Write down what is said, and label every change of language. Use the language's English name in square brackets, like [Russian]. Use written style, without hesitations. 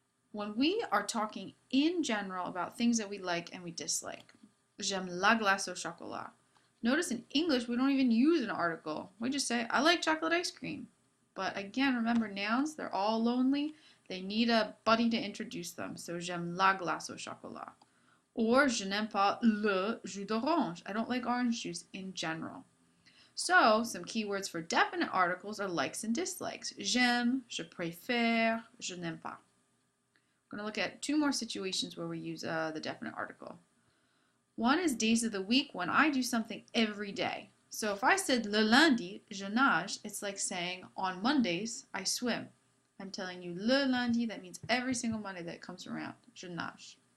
[English] When we are talking in general about things that we like and we dislike, [French] j'aime la glace au chocolat. [English] Notice in English we don't even use an article. We just say, I like chocolate ice cream. But again, remember nouns, they're all lonely. They need a buddy to introduce them. [French] So j'aime la glace au chocolat. Or je n'aime pas le jus d'orange. [English] I don't like orange juice in general. So some keywords for definite articles are likes and dislikes. [French] J'aime, je préfère, je n'aime pas. [English] We're going to look at two more situations where we use the definite article. One is days of the week when I do something every day. So if I said [French] le lundi, je nage, [English] it's like saying on Mondays, I swim. I'm telling you [French] le lundi, [English] that means every single Monday that comes around, [French] je nage.